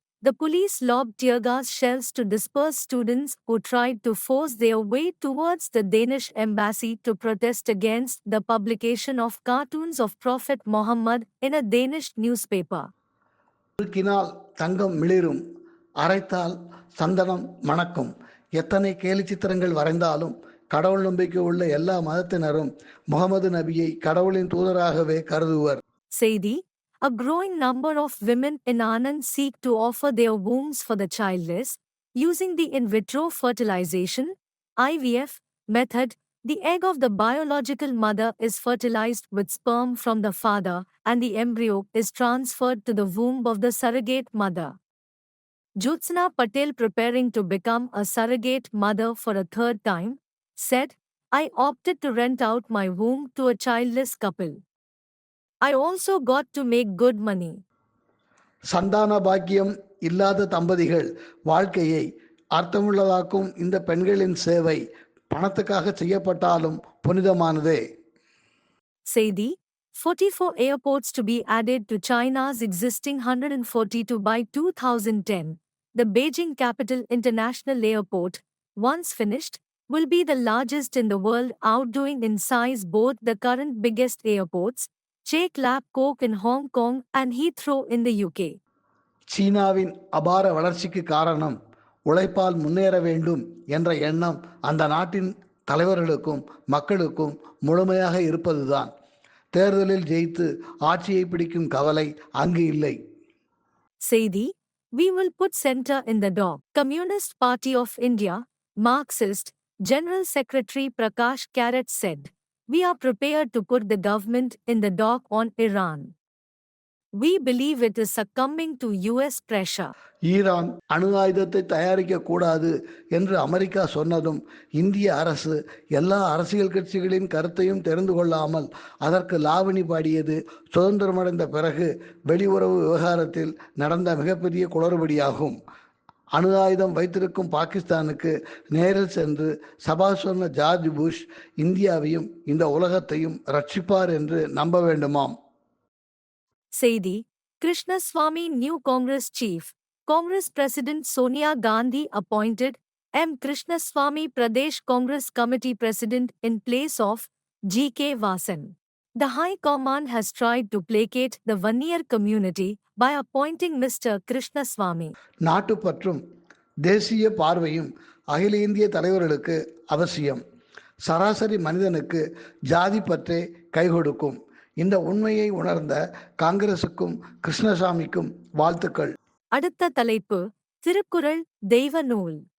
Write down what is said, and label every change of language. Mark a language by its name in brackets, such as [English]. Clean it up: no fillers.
[English] The police lobbed tear gas shells to disperse students who tried to force their way towards the Danish embassy to protest against the publication of cartoons of Prophet Muhammad in a Danish newspaper. [Tamil] உருக்கினால் தங்கம் மிளிரும், அரைத்தால் சந்தனம் மணக்கும். எத்தனை கேலி சித்திரங்கள் வரைந்தாலும் கடவுள் நம்பிக்கை உள்ள எல்லா மதத்தினரும் முகமது நபியை கடவுளின் தூதராகவே கருதுவர். [English] செய்தி: A growing number of women in Anand seek to offer their wombs for the childless, using the in vitro fertilization (IVF) method. The egg of the biological mother is fertilized with sperm from the father, and the embryo is transferred to the womb of the surrogate mother. Jyotsna Patel, preparing to become a surrogate mother for a third time, said, "I opted to rent out my womb to a childless couple. I also got to make good money." [Tamil] சந்தான பாக்கியம் இல்லாத தம்பதிகள் வாழ்க்கையை அர்த்தமுள்ளதாக்கும் இந்த பெண்களின் சேவை பணத்துக்காக செய்யப்பட்டாலும் புனிதமானதே. [English] செய்தி: 44 airports to be added to China's existing 142 by 2010. The Beijing Capital International Airport, once finished, will be the largest in the world, outdoing in size both the current biggest airports, Chek Lap Kok in Hong Kong and Heathrow in the UK. [Tamil] சீனாவின் அபார வளர்ச்சிக்கு காரணம் உழைப்பால் முன்னேற வேண்டும் என்ற எண்ணம் அந்த நாட்டின் தலைவர்களுக்கும் மக்களுக்கும் முழுமையாக இருப்பதுதான். தேர்தலில் ஜெயித்து ஆட்சியை பிடிக்கும் கவலை அங்கு இல்லை. [English] செய்தி: We will put center in the dock. Communist Party of India, Marxist, General Secretary Prakash Karat said, "We are prepared to put the government in the dock on Iran. We believe it is succumbing to US pressure." [Tamil] Iran அணு ஆயுதத்தை தயாரிக்க கூடாது என்று America சொன்னதும் இந்திய அரசு எல்லா அரசியல் கட்சிகளின் கருத்தையும் தெரிந்து கொள்ளாமல் அதற்கு லாவணி பாடியது சுதந்திரமடைந்த பிறகு வெளியுறவு விவகாரத்தில் நடந்த மிகப்பெரிய குளறுபடியாகும். அணு ஆயுதம் வைத்திருக்கும் பாகிஸ்தானுக்கு நேரில் சென்று சபாஷ் சொன்ன ஜார்ஜ் புஷ் இந்தியாவையும் இந்த உலகத்தையும் ரட்சிப்பார் என்று நம்ப வேண்டுமாம். [English] செய்தி: Krishnaswamy, new Congress chief. Congress President Sonia Gandhi appointed M. Krishnaswamy Pradesh Congress Committee President in place of G.K. Vasan. The High Command has tried to placate the Vaniyar community by appointing Mr. Krishnaswamy. [Tamil] நாட்டுப்பற்றும் தேசிய பார்வையும் அகில இந்திய தலைவர்களுக்கு அவசியம். சராசரி மனிதனுக்கு ஜாதி பற்றே கை கொடுக்கும். இந்த உண்மையை உணர்ந்த காங்கிரசுக்கும் கிருஷ்ணசாமிக்கும் வாழ்த்துக்கள். அடுத்த தலைப்பு: திருக்குறள் தெய்வ நூல்.